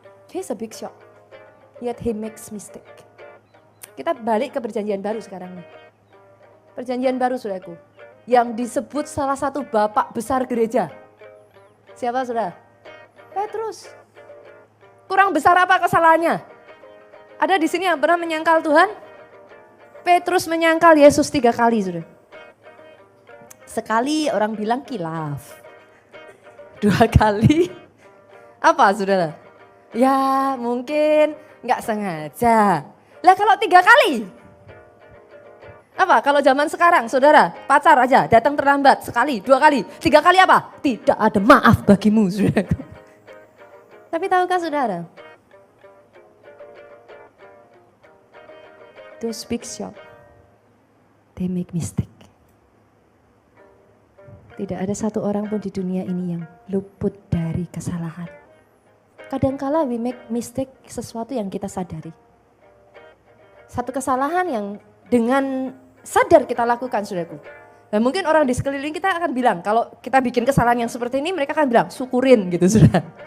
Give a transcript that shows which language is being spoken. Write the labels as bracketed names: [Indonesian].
[English] He's a big shot, yet he makes mistake. [Indonesian] Kita balik ke perjanjian baru sekarang nih. Perjanjian baru saudaraku, yang disebut salah satu bapak besar gereja. Siapa saudara? Petrus. Kurang besar apa kesalahannya? Ada di sini yang pernah menyangkal Tuhan? Petrus menyangkal Yesus 3 kali saudara. Sekali orang bilang kilaf. 2 kali apa saudara? Ya mungkin nggak sengaja. Lah kalau 3 kali? Apa kalau zaman sekarang saudara pacar aja datang terlambat sekali, 2 kali, 3 kali apa? Tidak ada maaf bagimu saudara. Tapi tahukah saudara? [English] Those big shot, they make mistake. [Indonesian] Tidak ada satu orang pun di dunia ini yang luput dari kesalahan. Kadangkala [English] we make mistake [Indonesian] sesuatu yang kita sadari. Satu kesalahan yang dengan sadar kita lakukan saudaraku. Dan mungkin orang di sekeliling kita akan bilang, kalau kita bikin kesalahan yang seperti ini mereka akan bilang syukurin gitu saudara.